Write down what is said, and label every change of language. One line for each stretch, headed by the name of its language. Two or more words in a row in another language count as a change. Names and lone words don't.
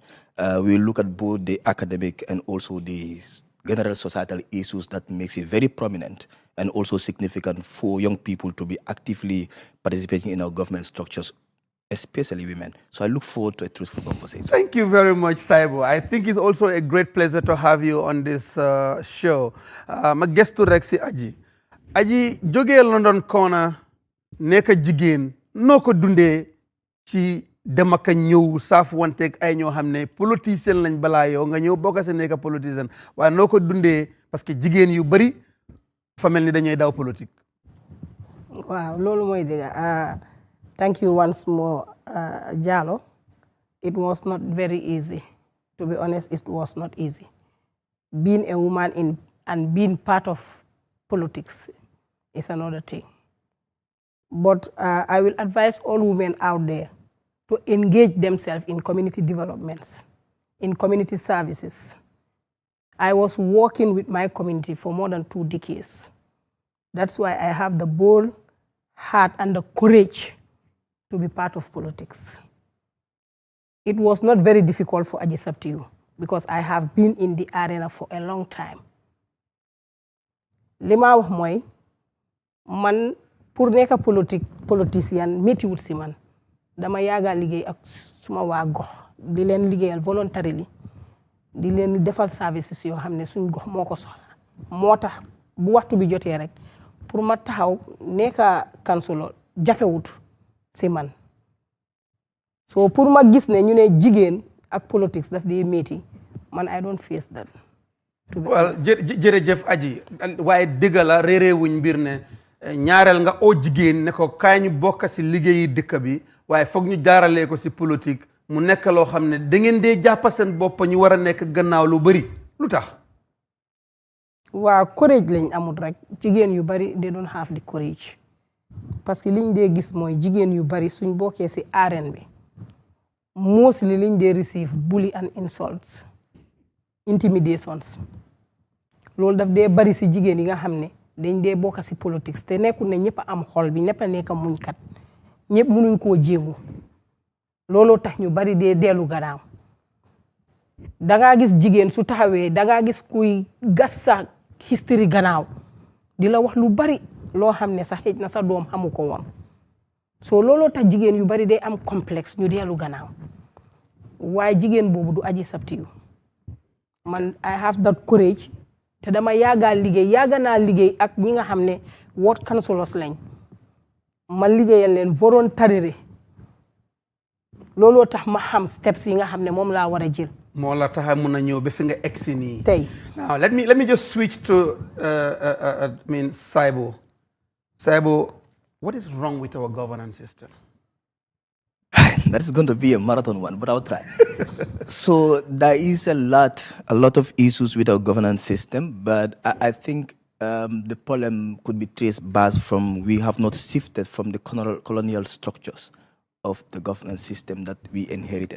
English: We look at both the academic and also the general societal issues that makes it very prominent and also significant for young people to be actively participating in our government structures, especially women. So I look forward to a truthful conversation. Thank you very much, Saibo. I think it's also a great pleasure to have you on this show. My guest to Rexy Aji.
Wolof: Aji, jógee London Corner, nekk jigéen noo ko dundee ci dem ak ñëw saaf wanteeg ay ñoo xam ne politicien lañ balaa yow nga ñëw bokk si nekk politicien waaye noo ko dundee
French: parce que
Wolof: jigéen yu bari fa mel ni dañuy daw politique. Wow, lolu moy dega.
English: Thank you once more, Jalo. It was not very easy. To be honest, it was not easy. Being a woman and being part of politics is another thing. But I will advise all women out there to engage themselves in community developments, in community services. I was working with my community for more than 2 decades. That's why I have the bold heart and the courage to be part of politics. It was not very difficult for Aji Sabtiu because I have been in the arena for a long time.
Wolof: Lima wax moy man pour nekk politicien métti wut si man dama yaaga liggéey ak suma waa gox di leen liggéeyal volontarily di leen defal services yoo xam ne suñ gox moo ko soxla moo tax bu waxtu bi jotee rek pour ma taxaw nekk kansulo jafewut si man so pour ma gis ne ñu ne jigéen ak politics daf dee métti man
English: I don't face that.
Wolof: Well jërëjëf Aji waaye dëgg la réeréewuñ mbir ne ñaareel nga oo jigéen ne ko kaay ñu bokk si liggéeyi dëkk bi waaye foog ñu jaaralee ko si politique mu nekk loo xam ne da ngeen dee jàppa seen bopp ñu war a nekk gannaaw lu bari lu tax. waa courage lañ amul rek jigéen yu bari
English: they don't have the courage
French: parce que
Wolof: liñ dee gis mooy jigéen yu bari suñ bokkee si arène bi mostly liñ dee
English: receive bully and insults intimidations
Wolof: loolu daf dee bari si jigéen yi nga xam ne dañ dee bokk si politique te nekkul ne ñëpp a am xol bi ñëpp a nekk muñkat ñëpp mënuñ koo jéngu looloo tax ñu bari dee dellu gannaaw dangaa gis jigéen su taxawee dangaa gis kuy gas sa history gannaaw di la wax lu bari loo xam ne sax xëj na sa doom xamu ko woon so looloo tax jigéen yu bari day am complexe ñu dellu gannaaw waaye jigéen boobu du Aji Sabtiu man
English: I have that courage
Wolof: te dama yaaga naa liggéey ak ñi nga xam ne
English: ward councillors
Wolof: lañ ma liggéeyal leen volontaire looloo tax ma xam steps yi nga xam ne moom laa war a jël. moo la tax a mun a ñëw ba fi nga egsi nii. tey
English: now let me just switch to Saibo. Saibo, what is wrong with our governance system? That is going to be a marathon one, but I'll try. So there is a lot of issues with our governance system, but I think the problem could be traced back from we have not shifted from the colonial structures of the governance system that we inherited.